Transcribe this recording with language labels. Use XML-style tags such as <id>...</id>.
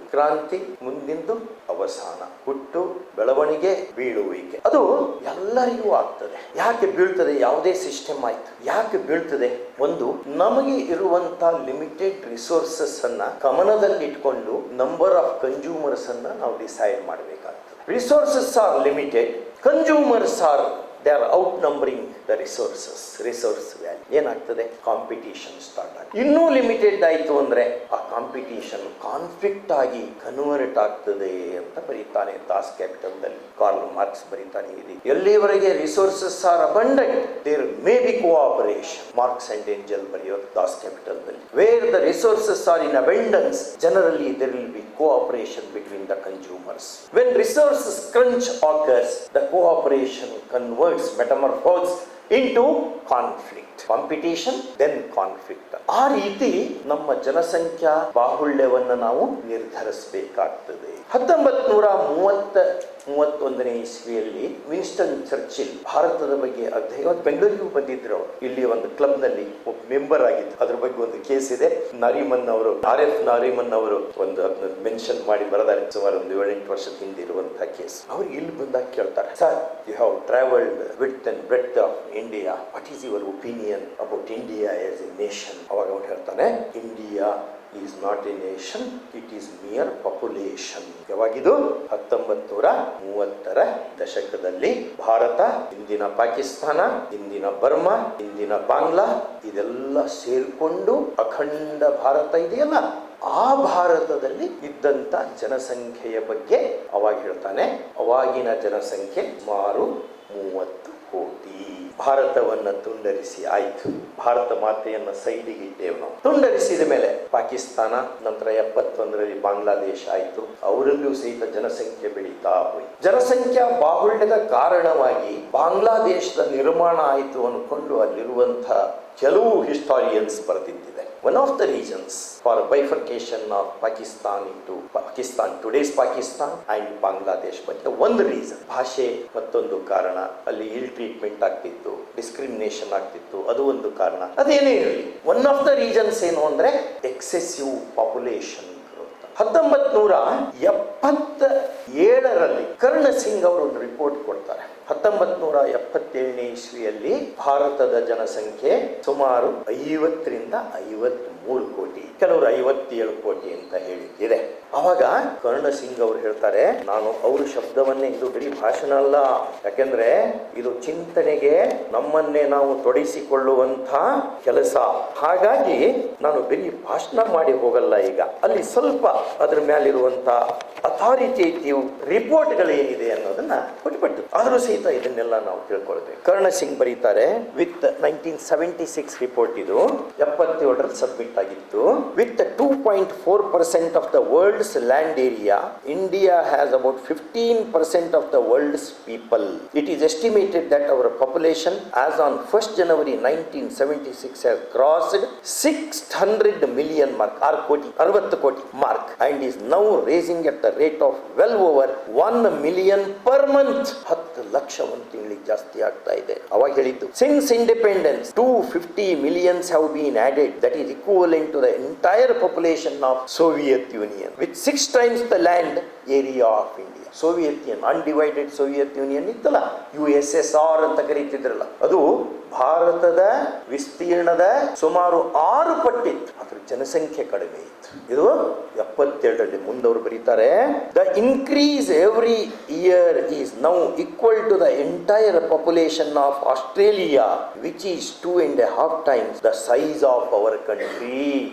<kn>ಕ್ರಾಂತಿ ಮುಂದಿಂದು ಅವಸಾನ, ಹುಟ್ಟು, ಬೆಳವಣಿಗೆ, ಬೀಳುವಿಕೆ. ಅದು ಎಲ್ಲರಿಗೂ ಆಗ್ತದೆ. ಯಾಕೆ ಬೀಳ್ತದೆ? ಯಾವುದೇ ಸಿಸ್ಟಮ್ ಆಯ್ತು, ಯಾಕೆ ಬೀಳ್ತದೆ? ಒಂದು, ನಮಗೆ ಇರುವಂತ ಲಿಮಿಟೆಡ್ ರಿಸೋರ್ಸಸ್ ಅನ್ನ ಗಮನದಲ್ಲಿಟ್ಕೊಂಡು ನಂಬರ್ ಆಫ್ ಕನ್ಸ್ಯೂಮರ್ಸ್ ಅನ್ನ ನಾವು ಡಿಸೈಡ್ ಮಾಡಬೇಕಾಗ್ತದೆ.</kn> <en>Resources are limited, consumers are they are outnumbering the resource value.</en> <kn>ಏನಾಗ್ತದೆ? ಕಾಂಪಿಟೇಷನ್ ಸ್ಟಾರ್ಟ್ ಆಗಿ ಇನ್ನೂ ಲಿಮಿಟೆಡ್ ಆಯಿತು ಅಂದ್ರೆ ಆ ಕಾಂಪಿಟೇಷನ್ ಕಾನ್ಫ್ಲಿಕ್ಟ್ ಆಗಿ ಕನ್ವರ್ಟ್ ಆಗ್ತದೆ ಅಂತ ಬರೀತಾನೆ ದಾಸ್ ಕ್ಯಾಪಿಟಲ್ದಲ್ಲಿ. ಕಾರ್ಲ್ ಮಾರ್ಕ್ಸ್ ಬರೀತಾನೆ ಇದೆ. ಎಲ್ಲಿವರೆಗೆ</kn> <en>Resources are abundant there may be cooperation.</en> <kn>Marks and angel ಬರೆಯೋದು Das ಕ್ಯಾಪಿಟಲ್ದಲ್ಲಿ.</kn> <en>Where the resources are in abundance generally there will be cooperation between the consumers. When resources crunch occurs the cooperation converts metamorphose into conflict. Competition then conflict.</en> <kn>ಆ ರೀತಿ ನಮ್ಮ ಜನಸಂಖ್ಯಾ ಬಾಹುಳ್ಯವನ್ನು ನಾವು ನಿರ್ಧರಿಸಬೇಕಾಗ್ತದೆ. 1931ನೇ ಇಸ್ವಿಯಲ್ಲಿ Winston Churchill ಭಾರತದ ಬಗ್ಗೆ ಅಧ್ಯಯನ ಬೆಂಗಳೂರಿಗೂ ಬಂದಿದ್ರು. ಇಲ್ಲಿ ಒಂದು ಕ್ಲಬ್ ನಲ್ಲಿ ಒಬ್ಬ ಮೆಂಬರ್ ಆಗಿದ್ದು. ಅದ್ರ ಬಗ್ಗೆ ಒಂದು ಕೇಸ್ ಇದೆ. ನಾರಿಮನ್ ಅವರು, RF ನಾರಿಮನ್ ಅವರು ಒಂದು ಮೆನ್ಷನ್ ಮಾಡಿ ಬರೆದಾರೆ. ಸುಮಾರು ಒಂದು 7-8 ವರ್ಷದ ಹಿಂದೆ ಇರುವಂತಹ ಕೇಸ್. ಅವ್ರಿಗೆ ಇಲ್ಲಿ ಬಂದಾಗ ಕೇಳ್ತಾರೆ, sir,</kn> <en>You have travelled width and breadth of India, what is your opinion about India as a nation?</en> <kn>ಅವಾಗ ಅವ್ರು ಹೇಳ್ತಾನೆ,</kn> <en>India is not a nation, it is mere population.</en> <kn>ಯಾವಾಗಿದು? 1930ರ ದಶಕದಲ್ಲಿ ಭಾರತ, ಇಂದಿನ ಪಾಕಿಸ್ತಾನ, ಇಂದಿನ ಬರ್ಮಾ, ಇಂದಿನ ಬಾಂಗ್ಲಾ ಇದೆಲ್ಲ ಸೇರ್ಕೊಂಡು ಅಖಂಡ ಭಾರತ ಇದೆಯಲ್ಲ, ಆ ಭಾರತದಲ್ಲಿ ಇದ್ದಂತ ಜನಸಂಖ್ಯೆಯ ಬಗ್ಗೆ ಅವಾಗ ಹೇಳ್ತಾನೆ. ಅವಾಗಿನ ಜನಸಂಖ್ಯೆ ಸುಮಾರು 30 ಕೋಟಿ. ಭಾರತವನ್ನ ತುಂಡರಿಸಿ ಆಯ್ತು. ಭಾರತ ಮಾತೆಯನ್ನ ಸೈಡಿಗೆ ಇಟ್ಟೇವು ನಾವು. ತುಂಡರಿಸಿದ ಮೇಲೆ ಪಾಕಿಸ್ತಾನ, ನಂತರ 71ರಲ್ಲಿ ಬಾಂಗ್ಲಾದೇಶ ಆಯ್ತು. ಅವರಲ್ಲೂ ಸಹಿತ ಜನಸಂಖ್ಯೆ ಬೆಳೀತಾ ಹೋಯ್ತು. ಜನಸಂಖ್ಯಾ ಬಾಹುಳ್ಯದ ಕಾರಣವಾಗಿ ಬಾಂಗ್ಲಾದೇಶದ ನಿರ್ಮಾಣ ಆಯಿತು ಅನ್ಕೊಂಡು ಅಲ್ಲಿರುವಂತಹ ಕೆಲವು historians ಬರೆದಿದ್ದಿದೆ.</kn> <en>One of the reasons for bifurcation of Pakistan into Pakistan, today's Pakistan and Bangladesh, but</en> <kn>ಒಂದು ರೀಸನ್ ಭಾಷೆ, ಮತ್ತೊಂದು ಕಾರಣ ಅಲ್ಲಿ ಇಲ್ ಟ್ರೀಟ್ಮೆಂಟ್ ಆಗ್ತಿತ್ತು, ಡಿಸ್ಕ್ರಿಮಿನೇಷನ್ ಆಗ್ತಿತ್ತು, ಅದು ಒಂದು ಕಾರಣ. ಅದೇನೇ ಇರಲಿ,</kn> <en>one of the reasons</en> <kn>ಏನು ಅಂದ್ರೆ</kn> <en>Excessive population.</en> <kn>1977ರಲ್ಲಿ ಕರ್ಣ ಸಿಂಗ್ ಅವರು ಒಂದು ರಿಪೋರ್ಟ್ ಕೊಡ್ತಾರೆ. 1977ನೇ ಇಸ್ವಿಯಲ್ಲಿ ಭಾರತದ ಜನಸಂಖ್ಯೆ ಸುಮಾರು 50ರಿಂದ 53 3 ಕೋಟಿ, ಕೆಲವರು 57 ಕೋಟಿ ಅಂತ ಹೇಳಿದ್ದಿದೆ. ಅವಾಗ ಕರ್ಣ ಸಿಂಗ್ ಅವರು ಹೇಳ್ತಾರೆ, ನಾನು ಅವ್ರ ಶಬ್ದವನ್ನೇ, ಇದು ಬರೀ ಭಾಷಣ ಅಲ್ಲ, ಯಾಕೆಂದ್ರೆ ಇದು ಚಿಂತನೆಗೆ ನಮ್ಮನ್ನೇ ನಾವು ತೊಡಗಿಸಿಕೊಳ್ಳುವಂತ ಕೆಲಸ. ಹಾಗಾಗಿ ನಾನು ಬರೀ ಭಾಷಣ ಮಾಡಿ ಹೋಗಲ್ಲ, ಈಗ ಅಲ್ಲಿ ಸ್ವಲ್ಪ ಅದ್ರ ಮೇಲಿರುವಂತ ಅಥಾರಿಟೇಟಿವ್ ರಿಪೋರ್ಟ್ಗಳು ಏನಿದೆ ಅನ್ನೋದನ್ನ ಕೊಟ್ಬಿಟ್ಟು ಆದ್ರೂ ಸಹಿತ ಇದನ್ನೆಲ್ಲ ನಾವು ತಿಳ್ಕೊಳ್ಬೇಕು. ಕರ್ಣ ಸಿಂಗ್ ಬರೀತಾರೆ,</kn> <en>with 1976 report,</en> <kn>ಇದು 77ರಲ್ಲಿ ಸಬ್ಮಿಟ್ ಆಗಿತ್ತು.</kn> <en>With 2.4% of the world's land area, India has about 15% of the world's people. It is estimated that our population as on 1st January 1976 has crossed 600 million mark,</en> <kn>60 ಕೋಟಿ</kn> <en>mark, and is now raising at the rate of well over 1 million per month.</en> <kn>10 lakh ಒಂದು ತಿಂಗಳಿಗೆ ಜಾಸ್ತಿ ಆಗ್ತಾ ಇದೆ. ಅವಾಗ ಹೇಳಿದ್ದು,</kn> <en>Since independence 250 millions have been added, that is equivalent to the entire population of Soviet Union, with 6 times the land area of India.</en> <kn>Soviet union, undivided Soviet union ಇತ್ತಲ್ಲ, USSR ಅಂತ ಕರೀತಿದ್ರಲ್ಲ, ಅದು ಭಾರತದ ವಿಸ್ತೀರ್ಣದ ಸುಮಾರು 6 ಪಟ್ಟಿತ್ತು. ಅದ್ರ ಜನಸಂಖ್ಯೆ ಕಡಿಮೆ ಇತ್ತು. ಇದು 77ರಲ್ಲಿ. ಮುಂದವರು ಬರೀತಾರೆ,</kn> <en>The increase every year is now equal to the entire population of Australia, which is 2.5 times the size of our country.</en>